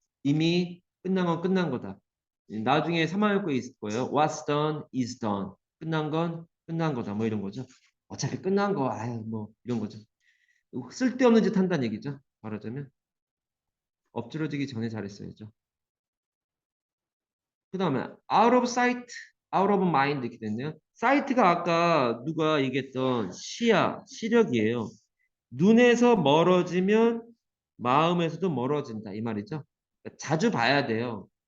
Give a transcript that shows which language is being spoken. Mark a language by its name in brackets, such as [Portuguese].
[Korean] 이미 끝난 건 끝난 거다. 나중에 3학년 거 있을 거예요. [English] What's done is done. [Korean] 끝난 건 끝난 거다. 뭐 이런 거죠. 어차피 끝난 거, 아유 뭐 이런 거죠. 쓸데없는 짓 한다는 얘기죠. 말하자면 엎질러지기 전에 잘했어야죠. 그 다음에 [English] out of sight, out of mind [Korean] 이렇게 됐네요. sight가 아까 누가 얘기했던 시력이에요. 눈에서 멀어지면 마음에서도 멀어진다 이 말이죠. 그러니까 자주 봐야 돼요.